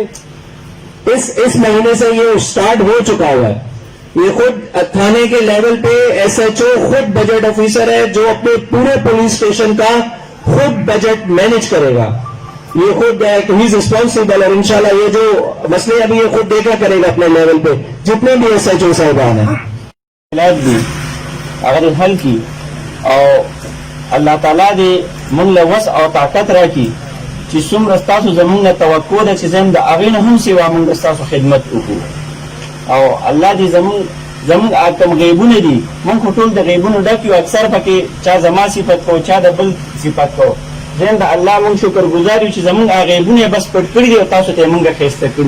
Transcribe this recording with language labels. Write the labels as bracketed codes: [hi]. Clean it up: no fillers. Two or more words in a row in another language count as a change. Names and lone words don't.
[ur] سے یہ سٹارٹ ہو چکا ہوا ہے یہ خود تھانے کے لیول پہ ایس ایچ او خود بجٹ آفیسر ہے جو اپنے پورے پولیس اسٹیشن کا خود بجٹ مینج کرے گا یہ خود [en] his responsible [ur] اور [ar] انشاءاللہ [ur] یہ جو مسئلے ابھی یہ خود دیکھا کرے گا اپنے لیول پہ جتنے بھی ایس ایچ او صاحبان ہیں [ps] دی [ur] اگر حل کی اور اللہ تعالیٰ [ps] دے من له وس او طاقت راکړي چې څومره ستاسو زموږ نه توقع ده چې زم د هغې نه هم سوا موږ ستاسو خدمت وکړو او الله دې زموږ کوم غیبونه دي موږ خو ټول د غیبونو ډک یو اکثر پکې چا زما صفت کو چا د بل صفت کو زم د الله موږ شکر گزار یو چې زموږ هغه غیبونه بس پټ کړي دي او تاسو ته موږ ښایسته کړي